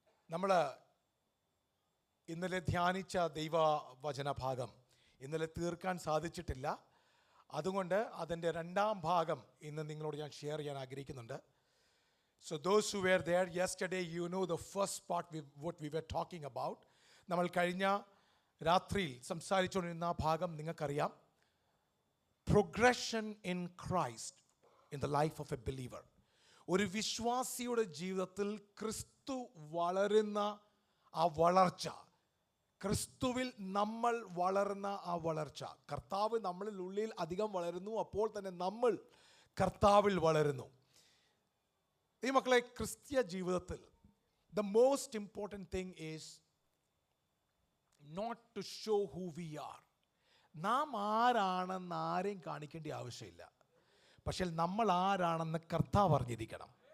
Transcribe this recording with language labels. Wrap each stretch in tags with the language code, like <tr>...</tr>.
<ml>നമ്മൾ ഇന്നലെ ധ്യാനിച്ച ദൈവവചന ഭാഗം ഇന്നലെ തീർക്കാൻ സാധിച്ചിട്ടില്ല. അതുകൊണ്ട് അതിൻ്റെ രണ്ടാം ഭാഗം ഇന്ന് നിങ്ങളോട് ഞാൻ ഷെയർ ചെയ്യാൻ ആഗ്രഹിക്കുന്നുണ്ട്.</ml> <en>So those who were there yesterday, you know the first part what we were talking about.</en> <ml>നമ്മൾ കഴിഞ്ഞ രാത്രിയിൽ സംസാരിച്ചുകൊണ്ടിരുന്ന ഭാഗം നിങ്ങൾക്കറിയാം.</ml> <en>progression in Christ in the life of a believer.</en> <ml>ഒരു വിശ്വാസിയുടെ ജീവിതത്തിൽ ക്രിസ്തു വളരുന്ന ആ വളർച്ച, ക്രിസ്തുവിൽ നമ്മൾ വളർന്ന ആ വളർച്ച, കർത്താവ് നമ്മളിൽ ഉള്ളിൽ അധികം വളരുന്നു, അപ്പോൾ തന്നെ നമ്മൾ കർത്താവിൽ വളരുന്നു. ഈ മക്കളെ, ക്രിസ്തീയ ജീവിതത്തിൽ</ml> <en>the most important thing is not to show who we are.</en> <ml>നാം ആരാണെന്ന് ആരെയും കാണിക്കേണ്ട ആവശ്യമില്ല. പക്ഷേ നമ്മൾ ആരാണെന്ന് കർത്താവ് അറിഞ്ഞിരിക്കണം.</ml>